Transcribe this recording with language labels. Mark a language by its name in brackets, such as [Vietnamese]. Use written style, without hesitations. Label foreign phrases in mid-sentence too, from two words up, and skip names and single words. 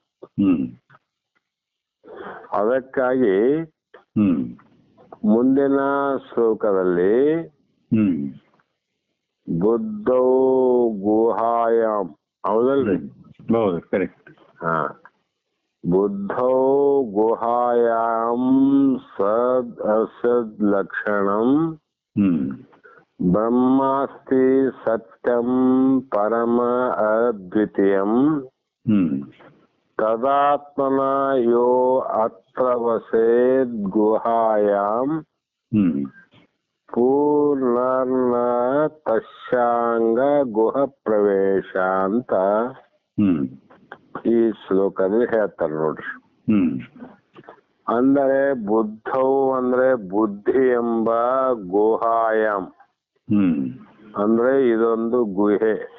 [Kannada] ಅದಕ್ಕಾಗಿ ಮುಂದಿನ ಶ್ಲೋಕದಲ್ಲಿ [Sanskrit] ಬುದ್ಧೌ ಗುಹಾಯಾಮ್, [Kannada] ಹೌದಲ್ರಿ? ಹೌದು, ಕರೆಕ್ಟ್. [Sanskrit] ಬುದ್ಧೌ ಗುಹಾಯಾಂ ಸದ್ ಅಸದ್ ಲಕ್ಷಣಂ ಬ್ರಹ್ಮಾಸ್ತಿ ಸತ್ಯಂ ಪರಮ ಅದ್ವಿತೀಯಂ ತದಾತ್ಮನ ಯೋ ಅತ್ರ ವಸೇದ್ ಗುಹಾಯಾಂ ಪೂರ್ಣರ್ನ ತಸ್ಯಾಂಗ ಗುಹ ಪ್ರವೇಶ [Kannada] ಅಂತ ಈ ಶ್ಲೋಕದಲ್ಲಿ ಹೇಳ್ತಾರೆ ನೋಡ್ರಿ. ಅಂದರೆ ಬುದ್ಧವು ಅಂದ್ರೆ ಬುದ್ಧಿ ಎಂಬ ಗುಹಾಯಾಮ್ ಅಂದ್ರೆ ಇದೊಂದು ಗುಹೆ.